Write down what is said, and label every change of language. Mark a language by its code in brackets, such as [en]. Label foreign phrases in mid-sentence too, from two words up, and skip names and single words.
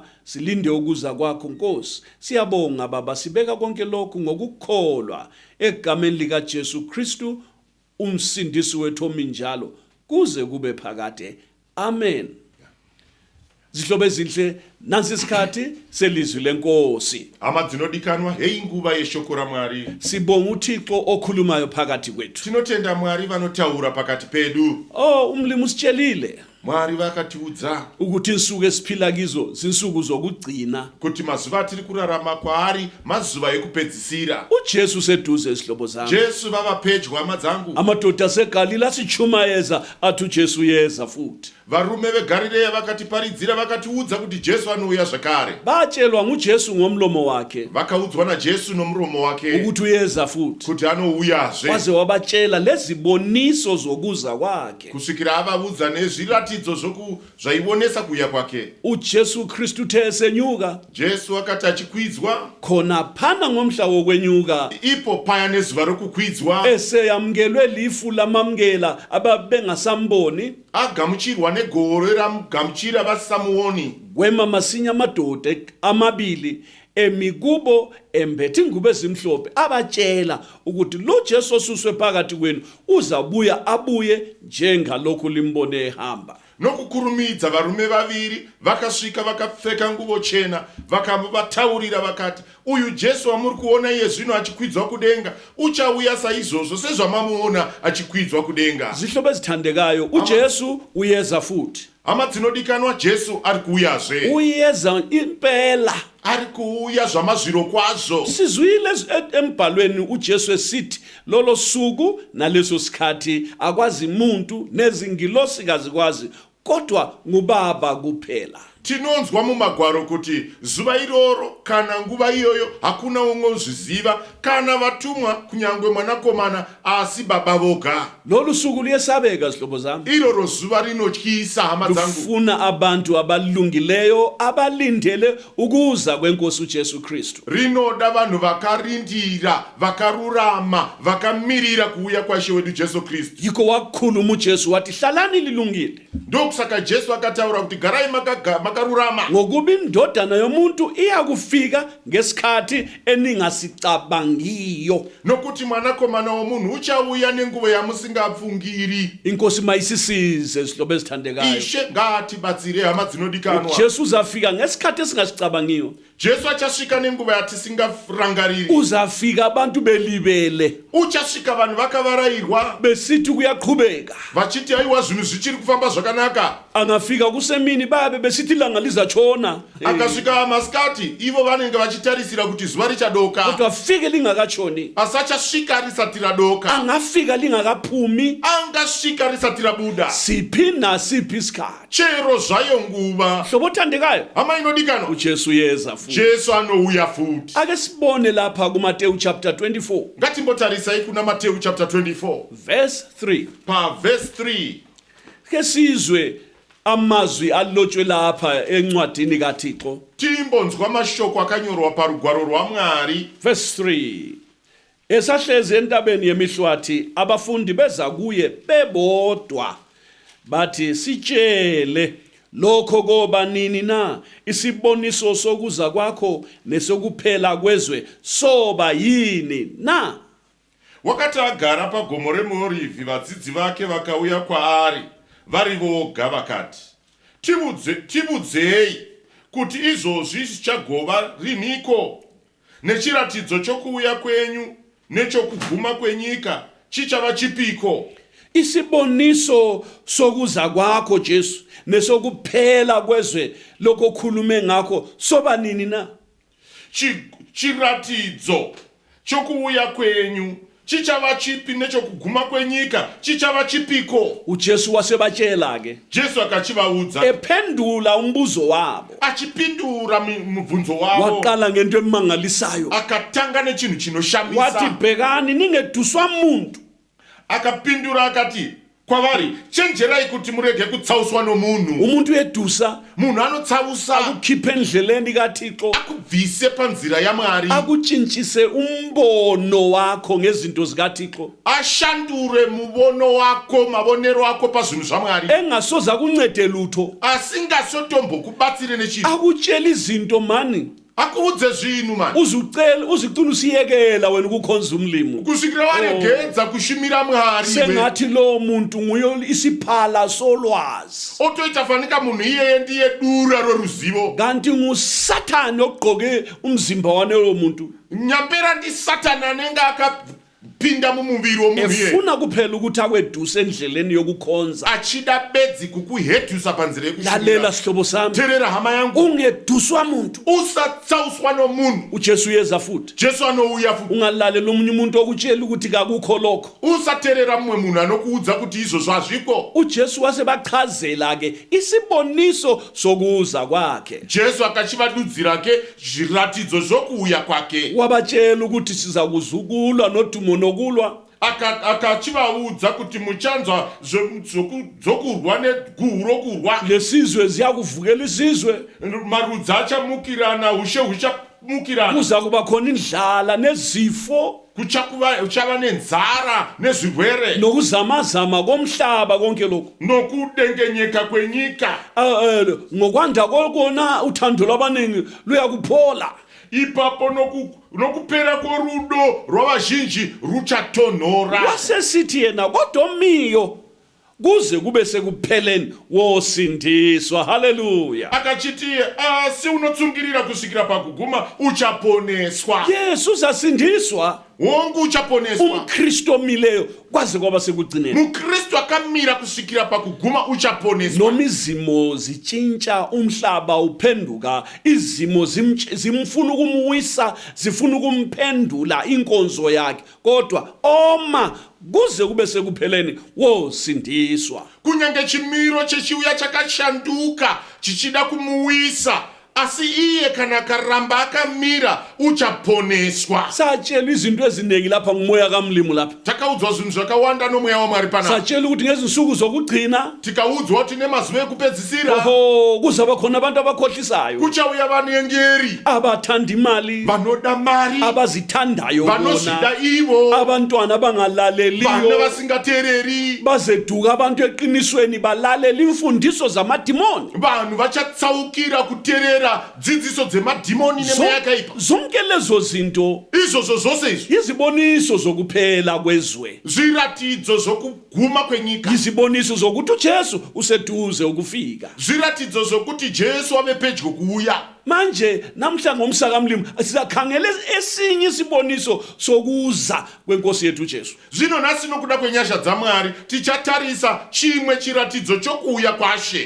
[nd] Silinde ukuza kwakho Nkosi. Siyabonga Baba, sibeka konke lokhu ngokukholwa egameni lika Jesu Kristu umsindisi wethu ominjalo kuze kube phakade. Amen. Zihlobo ezinhle, nansi isikhathi selizwi lenkosi. [sn] Amadzinodikanwa heyi nguva yeshoko raMwari. [nd] Sibonga uThixo okhulumayo phakathi kwethu. [sn] Tinotenda Mwari vanotaura pakati pedu. [nd] Umlimi usitshelile [sn] Mwari vakatiudza [nd] ukuthi insuku esiphila kizo zinsuku zokugcina, [sn] kuti mazuva atiri kurarama kwaari mazuva ekupedzisira. [nd] uJesu seduze izihlobo zami. [sn] Jesu vava pedyo hama dzangu. [nd] Amadoda aseGalile asichumayeza athi uJesu yeza futhi. [sn] Varume veGarileya vakatiparidzira vakatiudza kuti Jesu anouya zvakare. [nd] Batshelwa nguJesu ngomlomo wakhe [sn] Vakaudzwa naJesu nomuromo wake [nd] ukuthi uyeza futhi, [sn] kuti anouyazve, [nd] waze wabatshela leziboniso zokuza kwakhe. [sn] kusvikira avaudza nezviratidzo zvaionesa kuuya kwake. [nd] uJesu Kristu uthe esenyuka, [sn] Jesu akati achikwidzwa, [nd] khona phana ngomhla wokwenyuka [sn] ipo paya nezuva rokukwidzwa, [nd] eseyamkelwe lifu lamamkela ababengasamboni, [sn] agamuchirwa negore ramugamuchira vasamuoni. [nd] kwema masinya amadoda amabili emikubo embethe ingubo ezimhlophe abatshela ukuthi lo Jesu osuswe phakathi kwenu uzabuya abuye njengalokhu limbone ehamba. [sn] Nokukurumidza varume vaviri vakasvika vakapfeka nguvo chena vakavataurira vakati, uyu Jesu wamuri kuona iye zvino achikwidzwa kudenga uchauya saizvozvo sezvamamuona achikwidzwa kudenga. [nd] Zihlobo ezithandekayo, uJesu uyeza futhi. [sn] Hama dzinodikanwa, Jesu ari kuuyazve. [nd] Uyeza impela. [sn] Ari kuuya zvamazviro kwazvo. [nd] Sizwile embhalweni uJesu esithi lolo suku naleso sikhathi akwazi umuntu nezingilosi kazikwazi, kodwa ngubaba kuphela. [sn] Tinonzwa mumagwaro kuti zuva iroro kana nguva iyoyo hakuna umwe uzviziva kana vatumwa kunyangwe mwanakomana asi baba voga. [nd] Lolu suku liyesabeka zihlobo zami. [sn] Iroro zuva rinotyisa hama dzangu. [nd] Lufuna abantu abalungileyo abalindele ukuza kwenkosi uJesu Kristu. [sn] Rinoda vanhu vakarindira, vakarurama, vakamirira kuuya kwaShe wedu Jesu Kristu. [nd] Yiko wakhuluma uJesu wathi hlalani lilungile. [sn] Ndokusaka Jesu akataura kuti garai makarurama. [nd] Ngokuba indodana yomuntu iyakufika ngesikhathi eningasicabangiyo. [sn] Nokuti mwanakomana womunhu uchauya nenguva yamusingapfungiri. [nd] Inkosi mayisisize zihlobo ezithandekayo. [sn] Ishe ngatibatsire hama dzinodikanwa. [nd] Jesu uzafika ngesikhathi esingasicabangiyo. [sn] Jesu achasvika nenguva yatisingarangariri. [nd] Uzafika abantu belibele. [sn] Uchasvika vanhu vakavarayirwa [nd] besithi kuyaqhubeka. [sn] vachiti aiwa zvinhu zvichiri kufamba zvakanaka. [nd] Angafika kusemini babe besithi ilanga lizatshona. [sn] Akasvika masikati ivo vanenge vachitarisira kuti zuva richadoka. [nd] Kodwa afike lingakatshoni. [sn] Asachasvika risati radoka. [nd] Angafika lingakaphumi. [sn] Angasvika risati rabuda. [nd] Siphi nasiphi isikhathi. [sn] Chero zvayo nguva. [nd] Hlobo othandekayo, [sn] Hama inodikanwa, [nd] uJesu yeza futhi. [sn] Jesu anouya futi. [nd] Ake sibone lapha kuMateyu chapter 24 [sn] Ngatimbotarisai kuna Matthew chapter 24 verse 3. pa verse 3. [nd] ke sizwe amazwi alotshwe lapha encwadini kaThixo. [sn] timbonzwa amashoko akanyorwa parugwaro rwaMwari. [nd] Verse 3. Esahlezi entabeni yemihlwathi abafundi beza kuye bebodwa bathi sitshele lokho koba nini na isiboniso sokuza kwakho nesokuphela kwezwe soba yini na. [sn] Wakati agara pagomo reMorifi vadzidzi vake vakauya kwaari vari voga vakati, tibudzei kuti izvozvi zvichagova riniko, nechiratidzo chokuuya kwenyu nechokuguma kwenyika chichava chipiko. [nd] Isiboniso sokuza kwakho Jesu nesokuphela kwezwe lokho khulume ngakho soba nini na. [sn] Chiratidzo chokuuya kwenyu chichava chipi nechokuguma kwenyika chichava chipiko. [nd] uJesu wasebatshela ke [sn] Jesu akachivaudza [nd] ephendula umbuzo wabo [sn] achipindura mubvunzo wavo [nd] waqala ngento emangalisayo [sn] akatanga nechinhu [nd] wathi [sn] chinoshamisa. [nd] bhekani ningeduswa muntu. [sn] Akapindura akati kwavari, chenjerai kuti murege kutsauswa nomunhu. [nd] Umuntu edusa [sn] Munhu anotsausa [nd] akukhiphe endleleni kaThixo [sn] akubvise panzira yaMwari, [nd] akutshintshise umbono wakho ngezinto zikaThixo [sn] ashandure mubono wako, mavonero ako pazvinhu zvaMwari, [nd] engasoza kuncede lutho [sn] asingasotombokubatsire nechinhu, [nd] akutshela izinto mani [sn] akuudze zvinhu mani, [nd] uzicela usiyekela wena ukukhonza umlimo [sn] kusvikira waregedza kushumira Mwari. [nd] sengathi lo muntu nguyo isiphala solwazi [sn] Otoita fanika munhu iyeye ndiye dura roruzivo. [nd] kanti nguSathane ogqoke umzimba wanelo muntu [sn] Nyampera ndi Satani anenge akapinda mumuviri womunhu iye, [nd] efuna kuphela ukuthi akweduse endleleni yokukhonza. [sn] achida bedzi kukuhetusa panzira [nd] Lalela [sn] yekushumira. [nd] sihlobo sami, [sn] Terera hama yangu, [nd] ungeduswa muntu. [sn] usatsauswa nomunhu. [nd] uJesu uyeza futhi, [sn] Jesu anouya futi. [nd] ungalalela omunye umuntu okutshela ukuthi kakukho lokho. [sn] Usaterera mumwe munhu anokuudza kuti izvozvo hazviko. [nd] uJesu wasebachazela ke isiboniso sokuza kwakhe, [sn] Jesu akachivadudzira ke zviratidzo zvokuuya kwake, [nd] wabatshela ukuthi siza kuzukulwa nodumo nokulwa. [sn] akachivaudza kuti muchanzwa dzokurwa neguhu rokurwa, [nd] lesizwe ziyakuvukela isizwe, [sn] marudzi achamukirana, ushe huchamukirana, [nd] kuza kuba khona indlala nezifo [sn] kuchava nenzara nezvirwere [nd] nokuzamazama komhlaba konke lokho. [sn] nokudengenyeka kwenyika. [nd] Ngokwanda kokona uthando lwabaningi luyakuphola. [sn] Ipapo nokupera kworudo rwavazhinji ruchatonhora. [nd] Wasesithi yena kodwa omiyo kuze kube sekupheleni wosindiswa. Haleluya. [sn] Akachiti asi unotsungirira kusvikira pakuguma uchaponeswa. [nd] Yesu uzasindiswa. [sn] Wonke uchaponeswa. [nd] umKristu omileyo kwaze kwaba sekugcineni. [sn] Mukristu akamira kusvikira pakuguma uchaponeswa. [nd] Noma izimo zitshintsha umhlaba uphenduka, izimo zimfuna ukumuwisa, zifuna ukumphendula inkonzo yakhe, kodwa oma kuze kube sekupheleni wosindiswa. [sn] Kunyange chimiro chechiuya chakashanduka chichida kumuwisa, asi iye kana akaramba akamira uchaponeswa. [nd] Satshela izinto eziningi lapha ngumoya kaMlimu lapha. [sn] Takaudzwa zvinhu zvakawanda nomweya waMwari panapa. [nd] Satshela ukuthi ngezinsuku zokugcina [sn] Tikaudzwa kuti nemazuva ekupedzisira [nd] kuzaba khona abantu abakhohlisayo, [sn] kuchauya vanengeri, [nd] abathanda imali, [sn] vanoda mari, [nd] abazithandayo [sn] vanozvida [nd] bona, [sn] ivo, [nd] abantwana [sn] vana [nd] abangalaleliyo, [sn] vasingateereri, [nd] bazeduka abantu eqinisweni balalela imfundiso zamadimoni. [sn] vanhu vachatsaukira kuteerera dzidziso dzemadhimoni nemweya yakaipa. [nd] Zonke lezo zinto [sn] Izvozvo zvose izvi [nd] iziboniso zokuphela kwezwe, [sn] zviratidzo zvokuguma kwenyika, [nd] iziboniso zokuthi uJesu useduze ukufika. [sn] zviratidzo zvokuti Jesu ave pedyo kuuya. [nd] Manje namhla ngomsaka Mlimu sizakhangela esinye isiboniso sokuza kwenkosi yethu uJesu. [sn] Zvino nhasi nokuda kwenyasha dzaMwari tichatarisa chimwe chiratidzo chokuuya kwaShe.